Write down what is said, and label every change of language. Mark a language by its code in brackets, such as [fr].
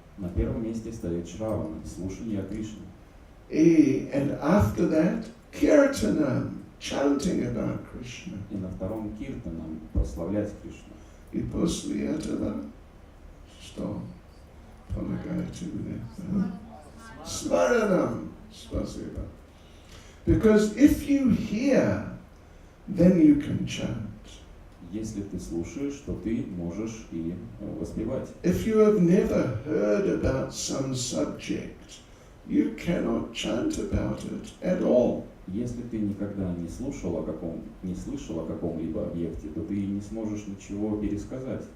[ru] На первом месте стоит Шравана, слушание о Кришне. [en] And after that, Kirtanam, chanting about Krishna. [ru] И на втором киртанам прославлять Кришну. И после этого, что помогаете мне? Смаранам. Спасибо. [en] Because if you hear, then you can chant. [ru] Если ты слушаешь, то ты можешь и воспевать. [en] If you have never heard about some subject, you cannot chant about it at all. [ru] Если ты никогда не слышал о каком-либо объекте, то ты не сможешь ничего пересказать.